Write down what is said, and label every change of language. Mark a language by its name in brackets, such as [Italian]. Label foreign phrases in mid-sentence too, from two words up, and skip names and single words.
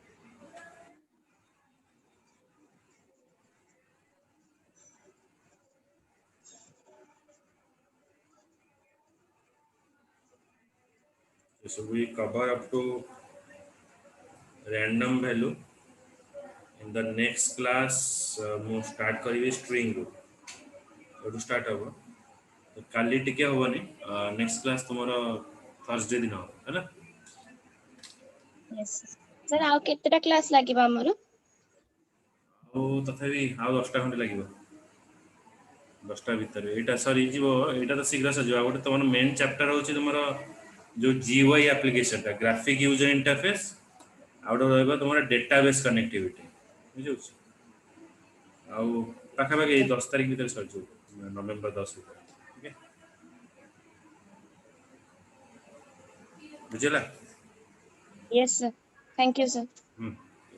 [English] So we cover up to random value. In the next class, [Odia] ମୁଁ start କରିବି string ରୁ ଏଠୁ start ହବ ତ କାଲି ଟିକେ ହବନି [English] next class [Odia] ତୁମର Thursday ଦିନ ହବ ହେଲା [English] Yes, sir. Sir, [Odia] ଆଉ କେତେଟା କ୍ଲାସ୍ ଲାଗିବ ଆମର? ଆଉ ତଥାପି ଆଉ 10ଟା ଖଣ୍ଡେ ଲାଗିବ 10ଟା ଭିତରେ ଏଇଟା ସରିଯିବ ଏଇଟା ତ ଶୀଘ୍ର ସରିଯିବ ଆଉ ଗୋଟେ ତମର [English] main chapter [Odia] ହେଉଛି ତୁମର ଯେଉଁ GUI ଆପ୍ଲିକେସନଟା [English] graphic user interface [Odia] ଆଉ ଗୋଟେ ରହିବ ତୁମର [English] database connectivity [Odia] ବୁଝିହେଉଛି ଆଉ ପାଖାପାଖି 10 ତାରିଖ ଭିତରେ ସରିଯିବ ନଭେମ୍ବର 10 ଭିତରେ ଠିକ୍ ଅଛି ବୁଝିଲା [English] Yes, sir. Thank you, sir.